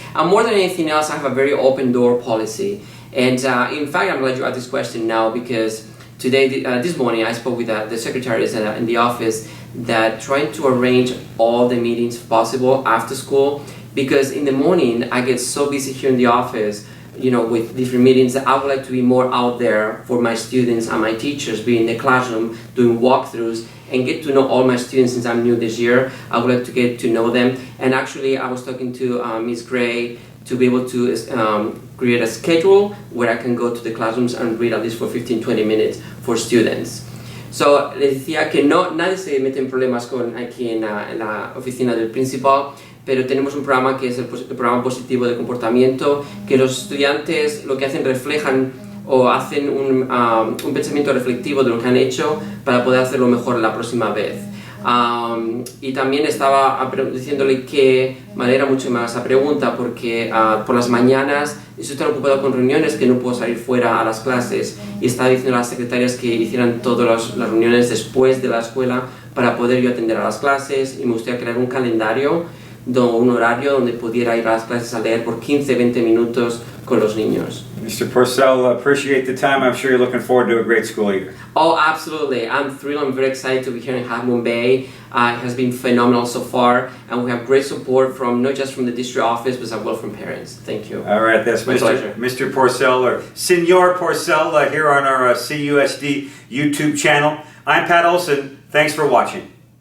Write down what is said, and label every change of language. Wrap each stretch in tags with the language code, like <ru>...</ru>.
<en>And more than anything else, I have a very open door policy. And in fact, I'm glad you asked this question now, because today, this morning, I spoke with the secretaries in the office that trying to arrange all the meetings possible after school, because in the morning, I get so busy here in the office, with different meetings, that I would like to be more out there for my students and my teachers, be in the classroom, doing walkthroughs, and get to know all my students since I'm new this year. I would like to get to know them. And actually, I was talking to Ms. Gray to be able to create a schedule where I can go to the classrooms and read at least for 15-20 minutes for students.</en> <es>So, les decía que nadie se mete en problemas aquí en la oficina del principal, pero tenemos un programa que es el programa positivo de comportamiento, que los estudiantes lo que hacen reflejan o hacen un pensamiento reflectivo de lo que han hecho para poder hacerlo mejor la próxima vez. Y también estaba diciéndole que me alegra mucho más esa pregunta, porque por las mañanas estoy tan ocupado con reuniones que no puedo salir fuera a las clases, y estaba diciendo a las secretarias que hicieran todas las reuniones después de la escuela para poder yo atender a las clases, y me gustaría crear un calendario, un horario donde pudiera ir a las clases a leer por 15-20 minutos con los niños.</es> <en>Mr. Porcel, appreciate the time. I'm sure you're looking forward to a great school year. Oh, absolutely. I'm thrilled. I'm very excited to be here in Half Moon Bay. It has been phenomenal so far, and we have great support from not just from the district office, but as well from parents. Thank you. All right, that's Mr. Porcel, or Senor Porcel, here on our CUSD YouTube channel. I'm Pat Olson. Thanks for watching.</en>